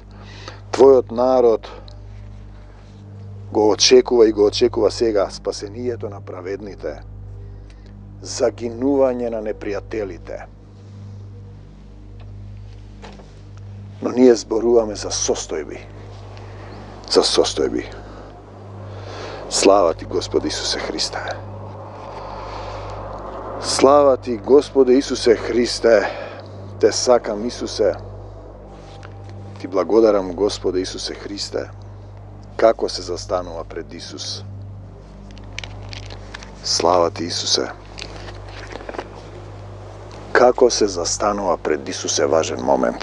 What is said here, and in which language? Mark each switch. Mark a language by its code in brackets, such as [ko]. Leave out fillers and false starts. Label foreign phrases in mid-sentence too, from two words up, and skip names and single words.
[mk] Твојот народ го очекува сега спасението на праведните, загинување на непријателите. Но ние зборуваме за состојби. За состојби. Слава ти, Господи Исусе Христе. [sr] Slava ti, Gospode Isuse Hrisте, [mk] te сакам, [sr] Исусе. [mk] Ти благодарам, Господе Исусе Христе, како се застанува пред Исус. Слава ти, Исусе. Како се застанува пред Исус е важен момент.